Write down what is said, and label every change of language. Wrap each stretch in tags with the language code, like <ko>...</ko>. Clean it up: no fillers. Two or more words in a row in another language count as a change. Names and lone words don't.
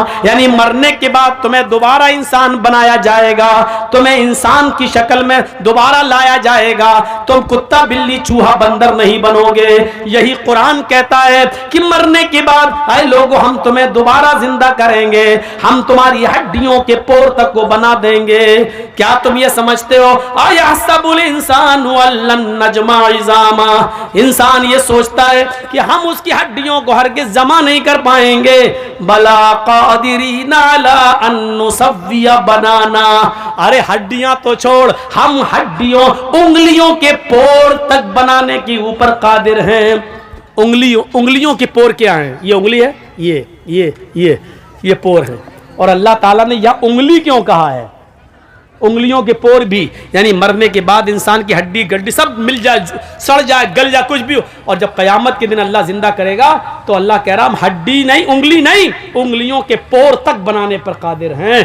<hi>यानी मरने के बाद तुम्हें दोबारा इंसान बनाया जाएगा, तुम्हें इंसान की शक्ल में दोबारा लाया जाएगा। तुम कुत्ता, बिल्ली, चूहा, बंदर नहीं बनोगे। यही कुरान कहता है कि मरने के बाद ऐ लोगों, हम तुम्हें दोबारा जिंदा करेंगे, हम तुम्हारी हड्डियों के पोर तक को बना देंगे। क्या तुम ये समझते हो?</hi> <ar>أيحسب الإنسان ألن نجمع عظامه,</ar> <hi>इंसान ये सोचता है कि हम उसकी हड्डियों को हरगिज़ जमा नहीं कर पाएंगे।</hi> <ar>بلى قادرين على أن نسوي بنانه,</ar> <hi>अरे हड्डियां तो छोड़, हम हड्डियों, उंगलियों के पोर तक बनाने के ऊपर कादिर हैं। उंगलियों के पोर क्या हैं? ये उंगली है, ये पोर है। और अल्लाह ताला ने यह उंगली क्यों कहा है? उंगलियों के पोर भी, यानी मरने के बाद इंसान की हड्डी गड्डी सब मिल जाए, सड़ जाए, गल जाए, कुछ भी हो, और जब कयामत के दिन अल्लाह जिंदा करेगा तो अल्लाह कह रहा हम हड्डी नहीं, उंगली नहीं, उंगलियों के पोर तक बनाने पर कादिर हैं।</hi>